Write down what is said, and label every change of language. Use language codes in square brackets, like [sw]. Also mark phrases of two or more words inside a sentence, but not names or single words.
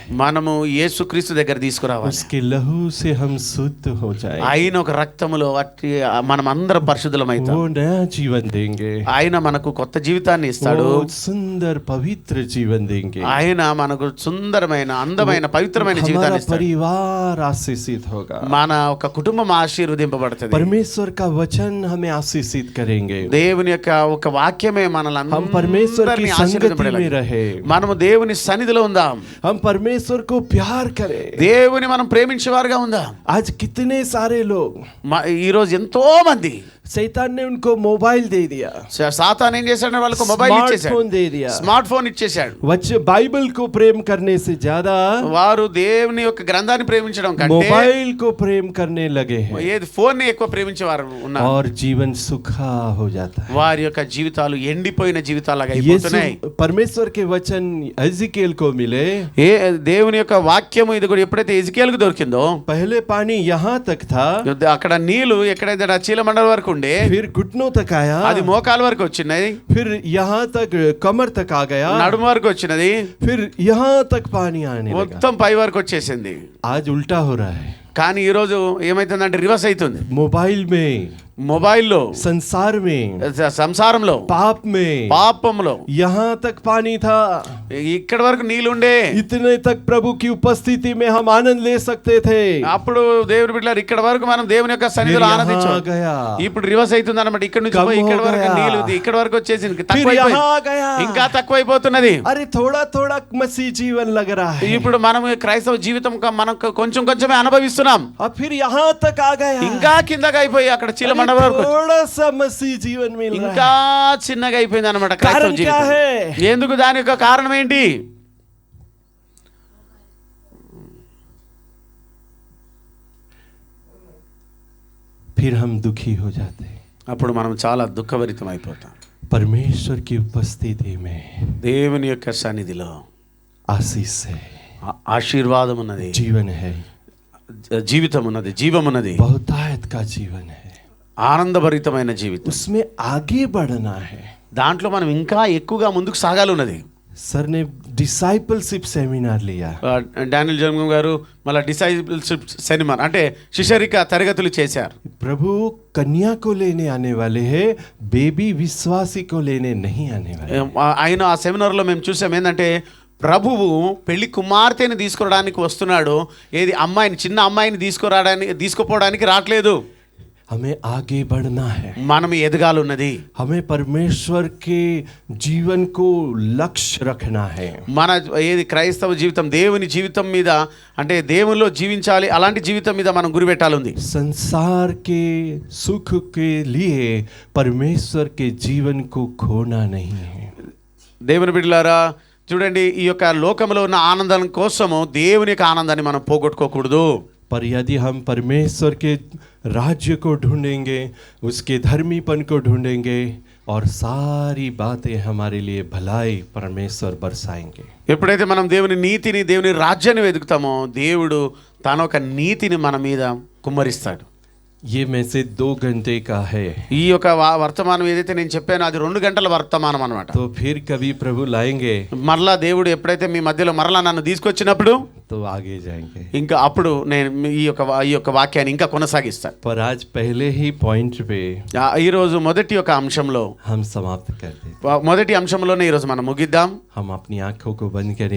[te] మనము యేసుక్రీస్తు దగ్గర తీసుకురావాలి. [hi] उसके लहू से हम शुद्ध हो जाए, [te] ఆయన ఒక రక్తములో వట్టి మనం అందరం పరిశుద్ధులమైతాం. [hi] वो नया जीवन देंगे, [te] ఆయన మనకు కొత్త జీవితాన్ని ఇస్తాడు, [hi] वो सुंदर पवित्र जीवन देंगे, [te] ఆయన మనకు సుందరమైన అందమైన పవిత్రమైన జీవితాన్ని [hi] हमारा [te] ఇస్తాడు. [hi] परिवार आशीषित होगा, [te] మన ఒక కుటుంబం ఆశీర్వదింపబడుతుంది. [hi] परमेश्वर का वचन हमें आशीषित करेंगे, [te] దేవుని యొక్క ఒక వాక్యమే మనల్ని [hi] हम परमेश्वर की [te] అందరినీ [hi] संगति में [te] ఆశీర్వదింపడేలాగా. [hi] रहे, [te] మనము దేవుని సన్నిధిలో ఉందాం, [hi] हम परमेश्वर को प्यार करें। [te] దేవుని మనం ప్రేమించేవారుగా ఉందాం. [hi] आज कितने सारे लोग, [te] ఈ రోజు ఎంతో మంది [hi] शैतान ने उनको मोबाइल दे दिया, [te] సాతాను ఏం చేశాడు, వాళ్ళకు మొబైల్ ఇచ్చేసాడు, [hi] स्मार्टफोन दे दिया, [te] స్మార్ట్ ఫోన్ ఇచ్చేసాడు. [hi] बाइबल को प्रेम करने से ज्यादा [te] వారు దేవుని యొక్క గ్రంథాన్ని ప్రేమించడం కంటే [hi] मोबाइल को प्रेम करने लगे हैं, [te] ఏది ఫోన్ ని ఎక్కువ ప్రేమించేవారు ఉన్నారు. [hi] और जीवन सूखा हो जाता है। [te] వారి యొక్క జీవితాలు ఎండిపోయిన జీవితాలుగా అయిపోతున్నాయి. [hi] परमेश्वर के वचन एजिकियल को मिले, [te] దేవుని యొక్క వాక్యము ఇది కూడా ఎప్పుడైతే ఎజికేలుకు దొరికిందో, [hi] पहले पानी यहाँ तक था, [te] అక్కడ నీళ్లు ఎక్కడైతే చీలమండల వరకు ఉండే, [hi] फिर घुटनों तक आया, [te] అది మోకాల వరకు వచ్చినది, [hi] फिर यहाँ तक कमर तक आ गया, [te] నడుము వరకు వచ్చినది, [hi] फिर यहाँ तक पानी आने लगा। [te] మొత్తం పై వరకు వచ్చేసింది. [hi] आज उल्टा हो रहा है। [te] కానీ ఈ రోజు ఏమైతుందంటే రివర్స్ అవుతుంది. [hi] मोबाइल में, [te] మొబైల్లో, [hi] संसार में, [te] సంసారంలో, [hi] पाप में, [te] పాపంలో [hi] यहाँ तक पानी था, [te] ఇక్కడ వరకు నీళ్ళు ఉండే, [hi] इतने तक प्रभु की उपस्थिति में हम आनंद ले सकते थे। [te] అప్పుడు దేవుని బిడ్డలారు ఇక్కడ వరకు మనం దేవుని యొక్క సన్నిధిలో [hi] फिर यहाँ [te] ఆనందించాం. [hi] गया, [te] ఇప్పుడు రివర్స్ అవుతుంది అన్నమాట. ఇక్కడ నుంచి [hi] कम [te] పోయి ఇక్కడ [hi] हो [te] వరకు [hi] गया। [te] నీళ్ళు ఇక్కడ వరకు వచ్చేసింది, [hi] फिर [te] తక్కువైపోయింది, [hi] यहाँ गया, [te] ఇంకా తక్కువైపోతున్నది. [hi] अरे थोड़ा थोड़ा मसीह जीवन लग रहा है, [te] ఇప్పుడు మనం క్రైస్తవ జీవితం మనం కొంచెం కొంచెమే అనుభవిస్తున్నాం. [hi] अब फिर यहाँ तक आ गया, [te] ఇంకా కిందకి అయిపోయి అక్కడ చీల [hi] अरे [te] మండ వరకు [hi] थोड़ा सा मसीह जीवन मिल रहा [te] ఇంకా [hi] है। [te] చిన్నగా అయిపోయింది అనమాట క్రైస్తవ [hi] कारण क्या [te] జీవితం. [hi] है? [te] ఎందుకు? దాని యొక్క కారణం ఏంటి? [hi] फिर हम दुखी हो जाते हैं [te] అప్పుడు మనం చాలా దుఃఖభరితం అయిపోతాం. [hi] परमेश्वर की उपस्थिति में, [te] దేవుని యొక్క సన్నిధిలో [hi] आशीष है, [te] ఆశీర్వాదం ఉన్నది, [hi] जीवन है, [te] జీవితం ఉన్నది, జీవం ఉన్నది, [hi] बहुतायत का जीवन है, [te] ఆనందభరితమైన జీవితం. [hi] उसमें आगे बढ़ना है। [te] దాంట్లో మనం ఇంకా ఎక్కువగా ముందుకు సాగాలి ఉన్నది. [hi] सर ने [en] discipleship seminar [hi] लिया, [te] డానియల్ జన్మం గారు మళ్ళీ [en] discipleship seminar [te] అంటే శిష్యరిక తరగతులు చేశారు. [hi] प्रभु कन्या को लेने आने वाले हैं, बेबी विश्वासी को लेने नहीं आने वाले। [te] ఆయన ఆ సెమినార్లో మేము చూసాం ఏంటంటే ప్రభువు పెళ్లి కుమార్తెని తీసుకురావడానికి వస్తున్నాడు, ఏది అమ్మాయిని, చిన్న అమ్మాయిని తీసుకుపోవడానికి రావట్లేదు. [hi] हमें आगे बढ़ना है, [te] మనం ఎదగాలి ఉన్నది. [hi] हमें परमेश्वर के जीवन को लक्ष्य रखना है। [te] మన ఏది క్రైస్తవ జీవితం దేవుని జీవితం మీద అంటే దేవునిలో జీవించాలి, అలాంటి జీవితం మీద మనం గురి పెట్టాలి ఉంది. [hi] संसार के सुख के लिए परमेश्वर के जीवन को खोना नहीं है। [te] దేవుని బిడ్డలారా చూడండి, ఈ యొక్క లోకంలో ఉన్న ఆనందం కోసము దేవుని యొక్క ఆనందాన్ని మనం పోగొట్టుకోకూడదు. [hi] पर यदि हम परमेश्वर के राज्य को ढूंढेंगे, उसके धर्मीपन को ढूंढेंगे और सारी बातें हमारे लिए भलाई परमेश्वर बरसाएंगे। [te] ఎప్పుడైతే మనం దేవుని నీతిని, దేవుని రాజ్యాన్ని వెతుకుతామో దేవుడు తన ఒక నీతిని మన మీద కుమ్మరిస్తాడు. [hi] ये मैसेज 2 घंटे का है, [te] ఈ యొక్క వర్తమానం ఏదైతే నేను చెప్పానో అది 2 గంటల వర్తమానం అన్నమాట. [hi] तो फिर कभी प्रभु लाएंगे [te] మరలా దేవుడు ఎప్పుడైతే మీ మధ్యలో మరలా నన్ను తీసుకొచ్చినప్పుడు [hi] तो आगे जाएंगे। [te] ఇంకా అప్పుడు నేను ఈ యొక్క వాక్యాన్ని ఇంకా కొనసాగిస్తాను. [hi] पर आज पहले ही पॉइंट पे [te] ఈరోజు మొదటి ఒక అంశంలో [hi] हम समाप्त कर दें। [te] మొదటి అంశంలోనే ఈరోజు మనం ముగిద్దాం. [hi] हम अपनी आंखों को बंद करें,